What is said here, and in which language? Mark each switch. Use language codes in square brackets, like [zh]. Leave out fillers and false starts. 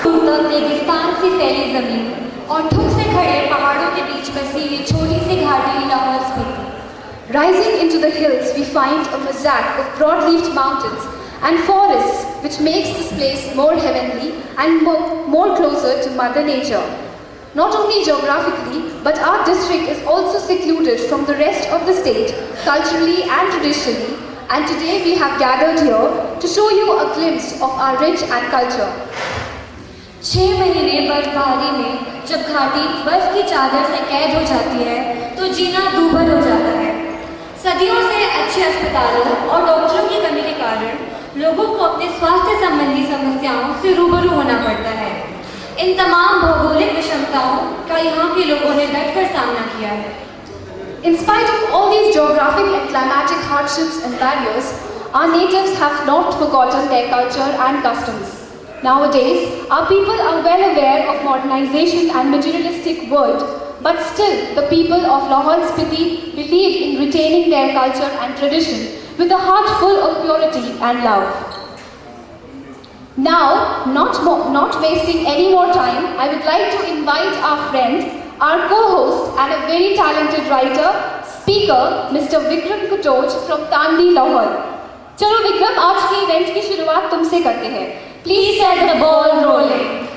[hi] तक रेगिस्तान से फैली जमीन और ठुक से खड़े पहाड़ों के बीच बसी ये छोटी सी घाटी Lahore Spiti. [en] Rising into the hills, we find a mosaic of broad-leafed mountains and forests which makes this place more heavenly and more closer to Mother Nature. Not only geographically, but our district is also secluded from the rest of the state, culturally and traditionally, and today we have gathered here to show you a glimpse of our rich and culture. [hi] 6 महीने बर्फबारी में जब घाटी बर्फ की चादर से कैद हो जाती है तो जीना दूभर हो जाता है. सदियों से अच्छे अस्पतालों और डॉक्टरों की कमी के कारण लोगों को अपने स्वास्थ्य संबंधी समस्याओं से रूबरू होना पड़ता है. इन तमाम भौगोलिक विषमताओं का यहाँ के लोगों ने डटकर सामना किया है. [en] In spite of all these geographic and climatic hardships and barriers, our natives have not forgotten their culture and customs. Nowadays, our people are well aware of modernization and materialistic world, but still the people of Lahore Spiti believe in retaining their culture and tradition with a heart full of purity and love. Now, not wasting any more time, I would like to invite our friend, our co-host and a very talented writer, speaker, Mr. Vikram Kutoj from Tandi, Lahore. [hi] चलो विक्रम, आज के event की शुरुआत तुमसे करते हैं. [en] Please set the ball rolling.